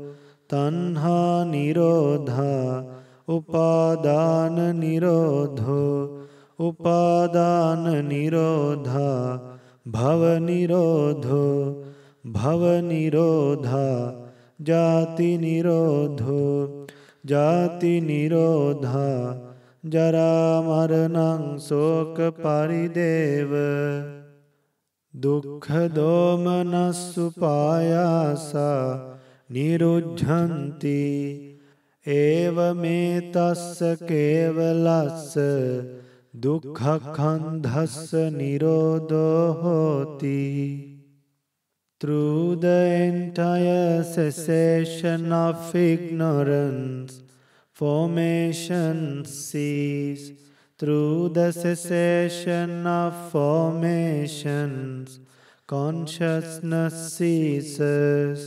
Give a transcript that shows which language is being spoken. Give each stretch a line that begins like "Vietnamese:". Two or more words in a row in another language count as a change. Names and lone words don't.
Pali: tanha nirodha, upadana nirodho, upadana nirodha, bhava nirodho, bhava nirodha, jati nirodho, jati nirodha, jara maranang soka parideva, dukkha domanasupayasa nirujjanti, eva metassa kevalassa, dukkha khandhassa nirodho hoti.
English: Through the entire cessation of ignorance, formations cease. Through the cessation of formations, consciousness ceases.